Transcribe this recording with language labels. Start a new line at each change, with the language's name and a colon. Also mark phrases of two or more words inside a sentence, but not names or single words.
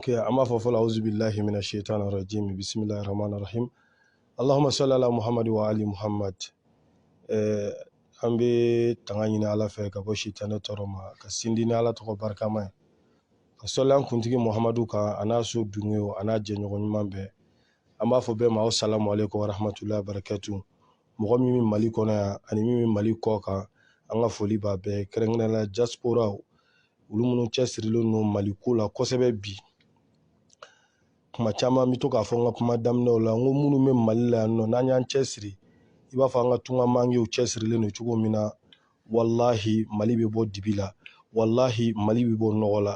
Arabic: Ok, amma fafala أعوذ بالله من الشيطان الرجيم. بسم الله الرحمن الرحيم. اللهم صل على محمد وآل محمد.
Bambara: An bɛ tanga ɲini Ala fɛ ka bɔ sitanɛ tɔɔrɔ ma, ka sindi ni Ala tɔgɔ barikama ye. Ka sɔli an kuntigi Muhamadu kan, a n'a so dunkew, a n'a jɛɲɔgɔn ɲuman bɛɛ. An b'a fɔ bɛɛ ma
Arabic: السلام عليكم ورحمة الله وبركاته.
Bambara: Mɔgɔ min bɛ Mali kɔnɔ yan ani min bɛ Mali kɔ kan, an ka foli b'a bɛɛ. Kɛrɛnkɛrɛnnenya la diaspora, olu minnu cɛsirilen don Mali ko la kosɛbɛ bi. Kuma caman bɛ to k'a fɔ n ka kuma daminɛw la, n ko minnu bɛ Mali la yan nɔ n'an y'an cɛsiri, i b'a fɔ an ka tunga mangew cɛsirilen don cogo min na, wallahi Mali bɛ bɔ dibi la, wallahi Mali bɛ bɔ nɔgɔ la.